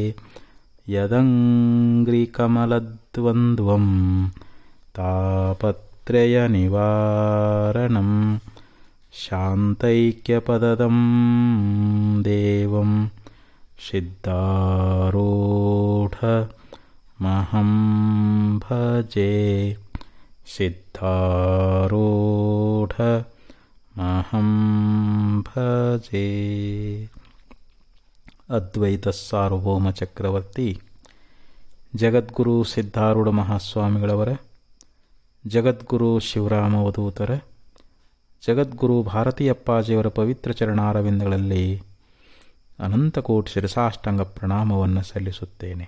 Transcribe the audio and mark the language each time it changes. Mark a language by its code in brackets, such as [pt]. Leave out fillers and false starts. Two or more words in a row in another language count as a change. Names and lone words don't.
[sa] यदङ्घ्रिकमलद्वन्द्वं तापत्रयनिवारणं शान्तैक्यपदं देवं सिद्धारूढमहं भजे ಸಿದ್ಧಾರೂಢಮಹಂ ಭಜೆ. [kn] ಅದ್ವೈತ ಸಾರ್ವಭೌಮ ಚಕ್ರವರ್ತಿ ಜಗದ್ಗುರು ಸಿದ್ಧಾರೂಢ ಮಹಾಸ್ವಾಮಿಗಳವರ, ಜಗದ್ಗುರು ಶಿವರಾಮವಧೂತರ, ಜಗದ್ಗುರು ಭಾರತೀಯಪ್ಪಾಜಿಯವರ ಪವಿತ್ರ ಚರಣಾರವಿಂದಗಳಲ್ಲಿ ಅನಂತಕೋಟಿ ಶಿರಸಾಷ್ಟಾಂಗ ಪ್ರಣಾಮವನ್ನು ಸಲ್ಲಿಸುತ್ತೇನೆ.